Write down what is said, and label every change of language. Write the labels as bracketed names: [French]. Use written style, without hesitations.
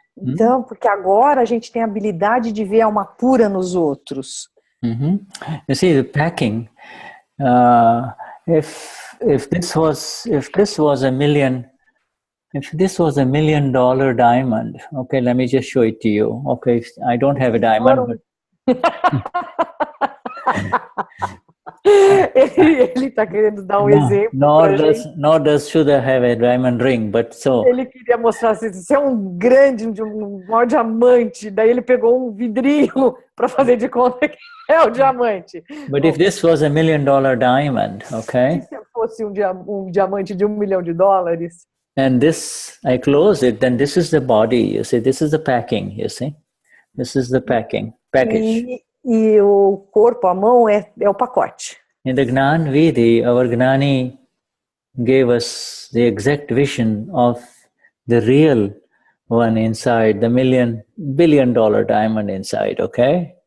[Portuguese] Então, porque agora a gente tem a habilidade de ver a alma pura nos outros. [English] You see, the packing, if this was $1 million, if this was $1 million diamond, okay, let me just show it to you. Okay, I don't have a diamond. [Portuguese] Ele está querendo dar exemplo. [English] Nor does Shuddha have a diamond ring, but so. [Portuguese] Ele queria mostrar assim, isso é um maior diamante. Daí ele pegou um vidrinho para fazer de conta que é o diamante. [English] But if this was $1 million diamond, okay? [Portuguese] E se fosse um diamante de $1 milhão? [English] And this, I close it, then this is the body, you see, this is the packing, you see. This is the package. [Portuguese] E o corpo, a mão, é o pacote. [English] In the Gnan Vidhi, our Gnani gave us the exact vision of the real one inside, the $1 billion diamond inside, okay?